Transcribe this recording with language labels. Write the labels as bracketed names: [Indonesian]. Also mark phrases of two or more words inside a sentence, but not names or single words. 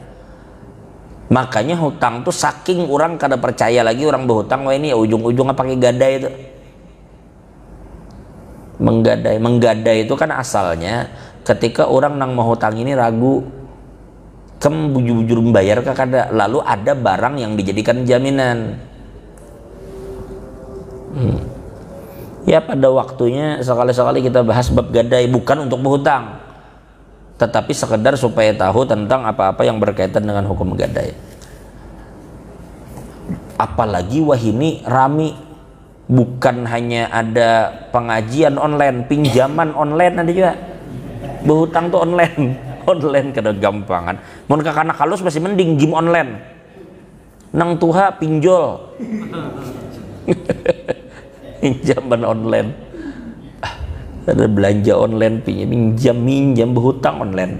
[Indonesian] Makanya hutang tuh saking orang kada percaya lagi orang berhutang, wah ini ya ujung-ujungnya pakai gadai itu. Menggadai itu kan asalnya ketika orang nang mau hutang ini ragu, kem bujur-bujur membayar kah kada, lalu ada barang yang dijadikan jaminan. Ya pada waktunya sekali-sekali kita bahas bab gadai, bukan untuk berhutang, tetapi sekedar supaya tahu tentang apa-apa yang berkaitan dengan hukum gadai. Apalagi wah ini rami, bukan hanya ada pengajian online, pinjaman online ada juga. [Banjar] Berhutang tuh online kada gampangan. Mun kakana halus masih mending [English] game online. [Banjar] Nang tuha pinjol. Pinjaman online. [Indonesian] Ada belanja online, minjam berhutang online.